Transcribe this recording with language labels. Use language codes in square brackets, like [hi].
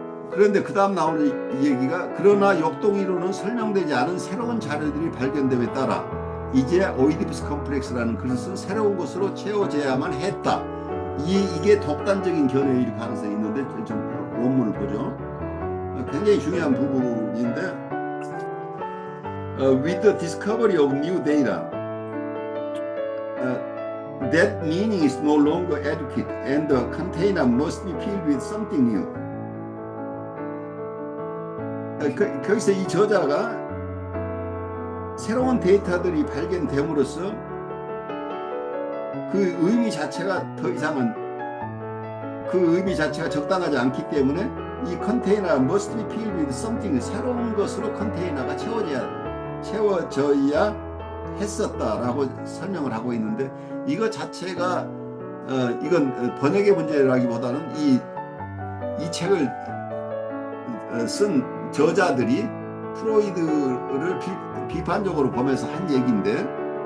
[ko] 그런데 그 다음 나오는 얘기가, 그러나 역동 이론은 설명되지 않은 새로운 자료들이 발견됨에 따라 이제 오이디푸스 컴플렉스라는 그릇은 새로운 것으로 채워져야만 했다. 이게 독단적인 견해일 가능성이 있는데, 좀 원문을 보죠. 굉장히 중요한 부분인데, [en] with the discovery of new data, that meaning is no longer adequate and the container must be filled with something new. [ko] 거기서 이 저자가 새로운 데이터들이 발견됨으로써 그 의미 자체가 더 이상은, 그 의미 자체가 적당하지 않기 때문에 이 컨테이너 [en] must be filled with something, [ko] 새로운 것으로 컨테이너가 채워져야 했었다라고 설명을 하고 있는데, 이거 자체가 이건 번역의 문제라기보다는 이 책을 쓴 저자들이 프로이드를 비판적으로 보면서 한 얘기인데,